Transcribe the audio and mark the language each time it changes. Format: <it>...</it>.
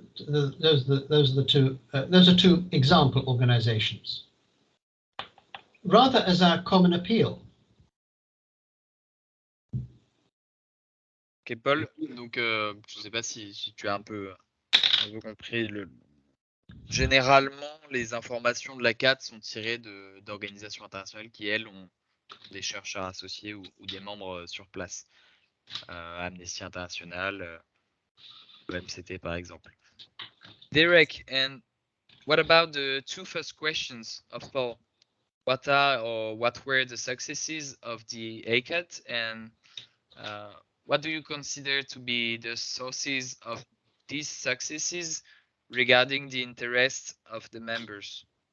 <en>Those are two example organizations. Rather as our common appeal.</en> <fr>Ok, Paul, donc je ne sais pas si tu as un peu compris. Généralement, les informations de l'ACAT sont tirées d'organisations internationales qui, elles, ont des chercheurs associés ou des membres sur place. Amnesty International, MCT par exemple.</fr> <en>Derek, and what about the 2 first questions of Paul? What were the successes of the ACAT, and what do you consider to be the sources of these successes regarding the interests of the members?</en>